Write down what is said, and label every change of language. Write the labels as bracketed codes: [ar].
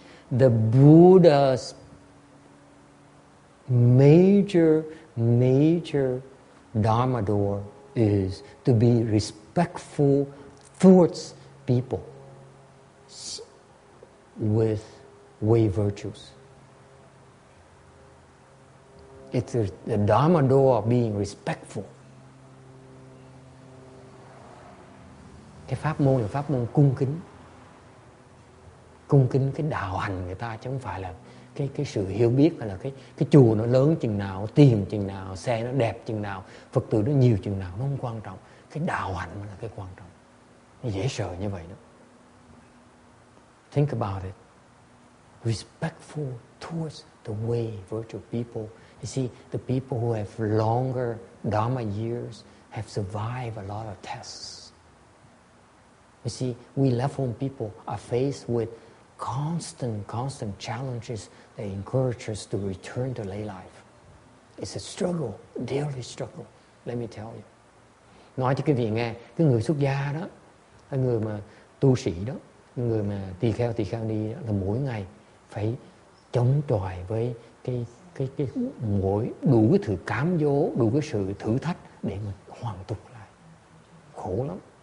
[en] The Buddha's major Dharma door is to be respectful towards people with way virtues. It's the Dharma door of being respectful. [vi] Cái pháp môn là pháp môn cung kính cái đạo hành người ta, chứ không phải là cái sự hiểu biết, hay là cái chùa nó lớn chừng nào, tiền chừng nào, xe nó đẹp chừng nào, Phật tử nó nhiều chừng nào, nó không quan trọng. Cái đạo hạnh là cái quan trọng. Nó dễ sợ như vậy đó. [en] Think about it. Respectful towards the way virtual people. You see, the people who have longer Dharma years have survived a lot of tests. You see, we level people are faced with constant challenges that encourage us to return to lay life. It's a struggle, daily struggle, let me tell you. [vi] Nói cho quý vị nghe, cái người xuất gia đó, cái người mà tu sĩ đó, cái người mà tỳ kheo ni đó, là mỗi ngày phải chống chọi với cái mỗi đủ cái sự cám dỗ, đủ cái sự thử thách để mà hoàn tục lại. Khổ lắm.